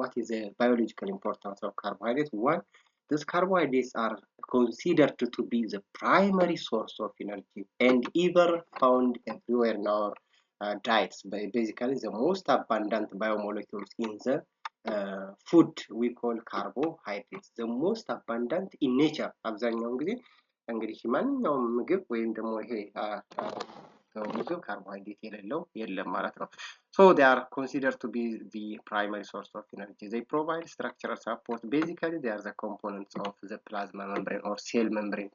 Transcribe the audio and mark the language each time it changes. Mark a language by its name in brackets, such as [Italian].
[English] What is the biological importance of carbohydrate? One, these carbohydrates are considered to be the primary source of energy and either found everywhere in our diets. Basically, the most abundant biomolecules in the food we call carbohydrates. The most abundant in nature. [Amharic] አብዛኛውን ጊዜ እንግዲህ ማንኛውም ምግብ ወይም ደግሞ ይሄ ምግብ carbohydrate የሌለው የለም ማለት ነው. [English] So they are considered to be the primary source of energy. They provide structural support. Basically, they are the components of the plasma membrane or cell membrane.